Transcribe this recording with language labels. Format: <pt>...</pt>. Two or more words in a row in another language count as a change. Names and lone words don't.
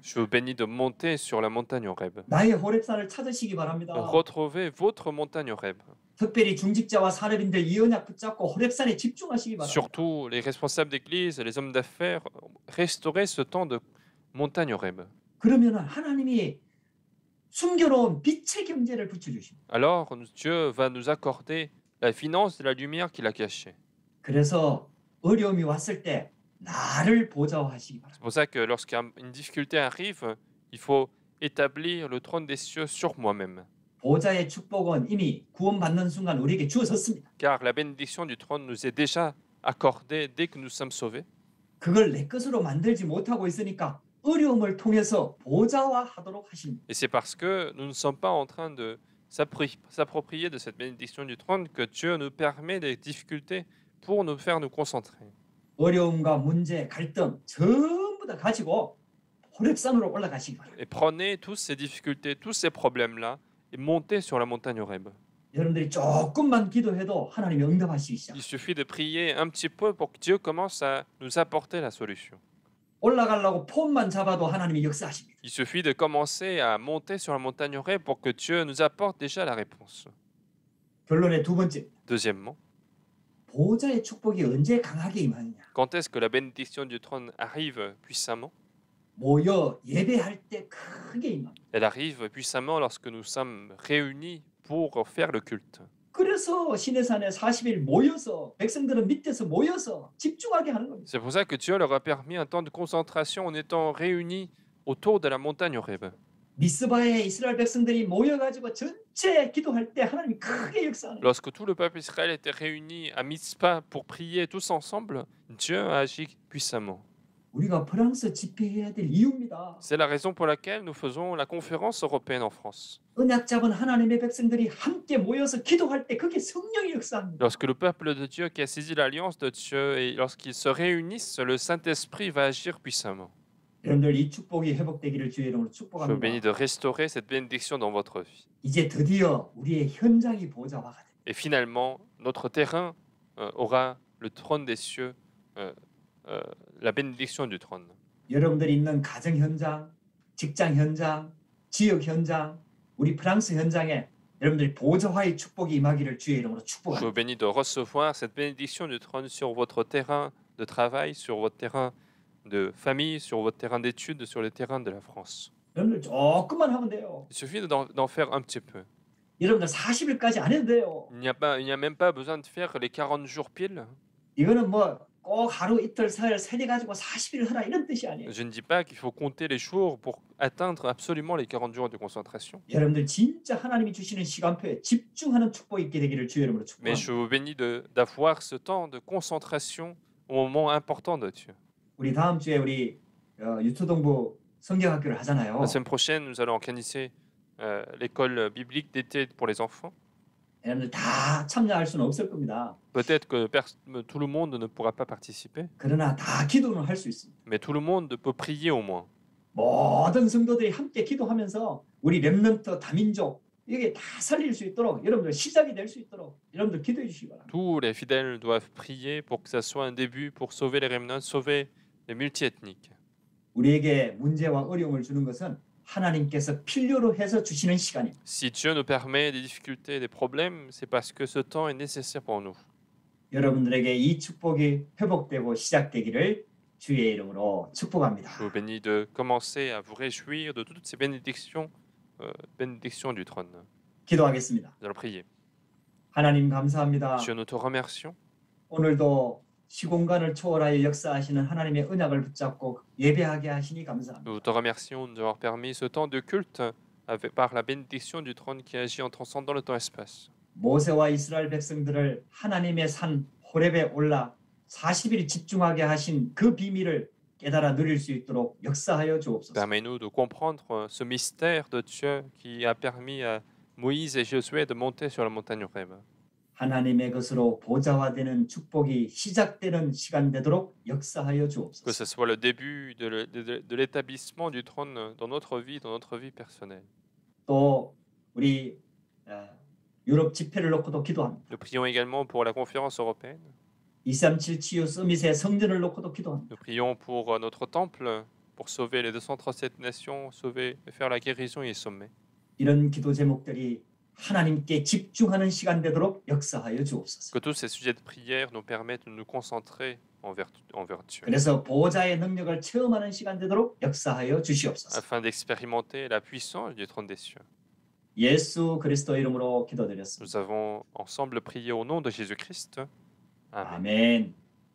<fr>Je vous bénis de monter sur la montagne Horeb.</fr> <ko>나의 호렙산을 찾으시기 바랍니다.</ko> <fr>Retrouvez votre montagne Horeb.</fr> <ko>특별히 중직자와 산업인들 이 언약 붙잡고 호렙산에 집중하시기 바랍니다.</ko> <fr>Surtout les responsables d'église, les hommes d'affaires, restaurez ce temps de montagne Horeb.</fr> <ko>그러면 하나님이 숨겨놓은 빛의 경제를 붙여주십니다.</ko> <fr>Alors, Dieu va nous accorder la finance de la lumière qu'il a cachée.</fr> <ko>그래서 어려움이 왔을 때 나를 보좌하시기 바랍니다.</ko> <fr>C'est pour ça que lorsqu'une difficulté arrive, il faut établir le trône des cieux sur moi-même.</fr> <ko>보좌의 축복은 이미 구원받는 순간 우리에게 주어졌습니다.</ko> <fr>Car la bénédiction du trône nous est déjà accordée dès que nous sommes sauvés.</fr> <ko>그걸 내 것으로 만들지 못하고 있으니까 어려움을 통해서 보좌화하도록 하십니다.</ko> <fr>Et c'est parce que nous ne sommes pas en train de s'approprier de cette bénédiction du trône que Dieu nous permet des difficultés pour nous faire nous concentrer.</fr> <ko>어려움과 문제, 갈등 전부 다 가지고 호렙산으로 올라가시기 바랍니다.</ko> <fr>Et prenez tous ces difficultés, tous ces problèmes-là et montez sur la montagne Horeb.</fr> <ko>여러분들이 조금만 기도해도 하나님이 응답하시기 시작.</ko> <fr>Il suffit de prier un petit peu pour que Dieu commence à nous apporter la solution.</fr> <ko>올라가려고 폼만 잡아도 하나님이 역사하십니다.</ko> <fr>Il suffit de commencer à monter sur la montagne Horeb pour que Dieu nous apporte déjà la réponse.</fr> <ko>결론의 두 번째,</ko> <fr>Deuxièmement,</fr> <ko>보좌의 축복이 언제 강하게 임하느냐?</ko> <fr>quand est-ce que la bénédiction du trône arrive puissamment?</fr> <ko>모여 예배할 때 크게 임합니다.</ko> <fr>Elle arrive puissamment lorsque nous sommes réunis pour faire le culte.</fr> <ko>그래서 시내산에 40일 모여서 백성들은 밑에서 모여서 집중하게 하는 겁니다.</ko> <fr>C'est pour ça que Dieu leur a permis un temps de concentration en étant réunis autour de la montagne Horeb.</fr> <ko>미스바에 이스라엘 백성들이 모여가지고 전체 기도할 때 하나님이 크게 역사하는 거예요.</ko> <fr>Lorsque tout le peuple Israël était réuni à Mitzpah pour prier tous ensemble, Dieu a agi puissamment.</fr> <ko>우리가 프랑스 집회해야 될 이유입니다.</ko> <fr>C'est la raison pour laquelle nous faisons la conférence européenne en France.</fr> <ko>언약 잡은 하나님의 백성들이 함께 모여서 기도할 때 그게 성령이 역사합니다.</ko> <fr>Lorsque le peuple de Dieu qui a saisi l'alliance de Dieu et lorsqu'ils se réunissent, le Saint-Esprit va agir puissamment.</fr> <ko>여러분들 이 축복이 회복되기를 주의 이름으로</ko> <fr>Je vous bénis</fr> <ko>축복합니다.</ko> <fr>de restaurer cette bénédiction dans votre vie.</fr> <ko>이제 드디어 우리의 현장이 보좌화가 됩니다.</ko> <fr>Et finalement, notre terrain aura le trône des cieux, la bénédiction du trône.</fr> <ko>여러분들이 있는 가정 현장, 직장 현장, 지역 현장, 우리 프랑스 현장에 여러분들이 보좌화의 축복이 임하기를 주의 이름으로</ko> <fr>Je vous</fr> <ko>축복합니다.</ko> <fr>bénis de recevoir cette bénédiction du trône sur votre terrain de travail, sur votre terrain de famille, sur votre terrain d'études, sur les terrains de la France.</fr> <ko>여러분들 조금만 하면 돼요.</ko> <fr>Il suffit d'en faire un petit peu.</fr> <ko>여러분들 40일까지 안 해도 돼요.</ko> <fr>Il n'y a même pas besoin de faire les 40 jours pile.</fr> <ko>이거는 뭐 꼭 하루 이틀 사흘 세대 가지고 40일 하라 이런 뜻이 아니에요.</ko> <fr>Je ne dis pas qu'il faut compter les jours pour atteindre absolument les 40 jours de concentration.</fr> <ko>여러분들 진짜 하나님이 주시는 시간표에 집중하는 축복이 있게 되기를 주의 이름으로</ko> <fr>Mais</fr> <ko>축복합니다.</ko> <fr>je vous bénis d'avoir ce temps de concentration au moment important de Dieu.</fr> <ko>우리 다음 주에 우리 유초동부 성경학교를 하잖아요.</ko> <fr>La semaine prochaine, nous allons organiser l'école biblique d'été pour les enfants.</fr> <ko>여러분들 다 참여할 수는 없을 겁니다.</ko> <fr>Peut-être que tout le monde ne pourra pas participer,</fr> <ko>그러나 다 기도는 할 수 있습니다.</ko> <fr>mais tout le monde peut prier au moins.</fr> <ko>모든 성도들이 함께 기도하면서 우리 렘넌트 다민족 이게 다 살릴 수 있도록 여러분들 시작이 될 수 있도록 여러분들 기도해 주시기 바랍니다.</ko> <fr>Tous les fidèles doivent prier pour que ça soit un début pour sauver les remnants, sauver les multiethniques.</fr> <ko>우리에게 문제와 어려움을 주는 것은 하나님께서 필요로 해서 주시는 시간입니다.</ko> <fr>Si Dieu nous permet des difficultés, des problèmes, c'est parce que ce temps est nécessaire pour nous.</fr> <ko>여러분들에게 이 축복이 회복되고 시작되기를 주의 이름으로 축복합니다.</ko> <fr>Je vous bénis de commencer à vous réjouir de toutes ces bénédictions, bénédictions du trône.</fr> <ko>기도하겠습니다.</ko> <fr>Nous allons prier.</fr> <ko>하나님 감사합니다.</ko> <fr>Dieu, nous te remercions.</fr> <ko>오늘도 시공간을 초월하여 역사하시는 하나님의 언약을 붙잡고 예배하게 하시니 감사합니다.</ko> <fr>Nous te remercions de nous avoir permis ce temps de culte par la bénédiction du trône qui agit en transcendant le temps-espace.</fr> <ko>모세와 이스라엘 백성들을 하나님의 산 호렙에 올라 40일 집중하게 하신 그 비밀을 깨달아 누릴 수 있도록 역사하여 주옵소서.</ko> <fr>Permets-nous de comprendre ce mystère de Dieu qui a permis à Moïse et Josué de monter sur la montagne Horeb.</fr> <ko>하나님의 것으로 보좌화되는 축복이 시작되는 시간 되도록 역사하여</ko> <fr>Que</fr> <ko>주옵소서.</ko> <fr>ce soit le début de l'établissement du trône dans notre vie personnelle.</fr> <ko>또 우리 유럽 집회를 놓고도 기도합니다.</ko> <fr>Nous prions également pour la conférence européenne.</fr> <ko>237 치유 서밋의 성전을 놓고도 기도합니다.</ko> <fr>Nous prions pour notre temple, pour sauver les 237 nations, sauver et faire la guérison et les sommets.</fr> <ko>이런 기도 제목들이 하나님께 집중하는 시간 되도록 역사하여 주옵소서.</ko> <fr>Que tous ces sujets de prière nous permettent de nous concentrer envers Dieu,</fr> <ko>그래서 보좌의 능력을 체험하는 시간 되도록 역사하여 주시옵소서.</ko> <fr>afin d'expérimenter la puissance du trône des cieux.</fr> <ko>예수 그리스도 이름으로 기도드렸습니다.</ko> <fr>Nous avons ensemble prié au nom de Jésus-Christ. Amen.</fr> <ko>아멘.</ko>